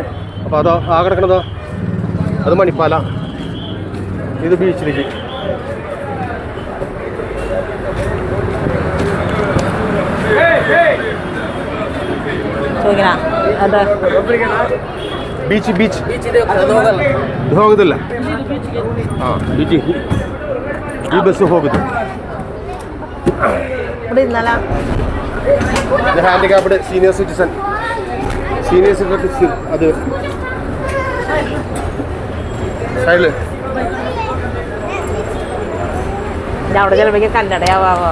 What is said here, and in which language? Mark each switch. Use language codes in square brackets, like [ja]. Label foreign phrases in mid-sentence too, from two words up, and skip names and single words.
[ml] അപ്പോൾ അതോ ആ കിടക്കണതോ അത് മണിപ്പാല. ഇത് ബീച്ചിലേക്ക്. ബീച്ച് ಹೋಗುದಿಲ್ಲ. [kn] ಬೀಚ್ ಈ ಬಸ್ ಹೋಗುದು. [en] handicapped senior citizen [ml] അത് സൈഡില് അവിടെ ചിലപ്പോൾ കന്നഡയാവോ.